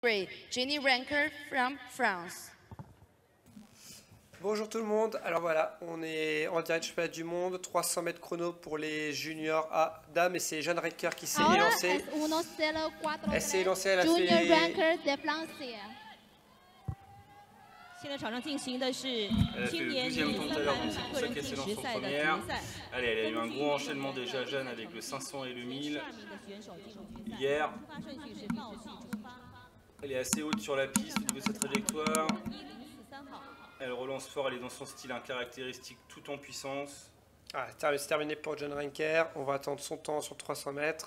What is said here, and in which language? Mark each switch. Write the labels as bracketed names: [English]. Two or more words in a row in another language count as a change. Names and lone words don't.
[English] Jenny Ranker from France. [French] Bonjour tout le monde, alors voilà, on est en direct du championnat du monde, 300 mètres chrono pour les juniors à dames et c'est Jeanne Ranker qui s'est élancée. Elle s'est élancée, elle a fait... [Chinese] 现在场上进行的是青年女子300米个人计时赛的决赛。 [French] Allez, elle a eu un gros enchaînement déjà jeune avec le 500 et le 1000 hier. Elle est assez haute sur la piste au niveau de sa trajectoire. Elle relance fort, elle est dans son style caractéristique tout en puissance. Ah, c'est terminé pour Jeanne Ranker, on va attendre son temps sur 300 mètres.